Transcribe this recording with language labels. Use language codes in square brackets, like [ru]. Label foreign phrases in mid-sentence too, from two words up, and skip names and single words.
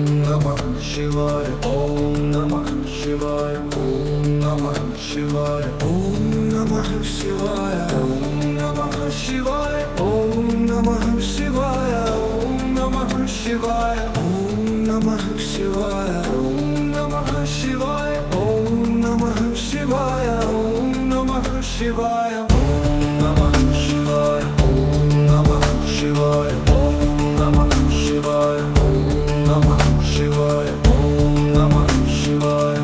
[sa] నమః శివాయ ఓం నమః శివాయ ఓం నమః శివాయ ఓం నమః శివాయ ఓం నమః శివాయ ఓం నమః శివాయ ఓం నమః శివాయ ఓం నమః శివాయ ఓం నమః శివాయ ఓం నమః శివాయ ఓం నమః శివాయ शिवाय, ओम् नमः शिवाय, ओम् नमः शिवाय, ओम् नमः शिवाय,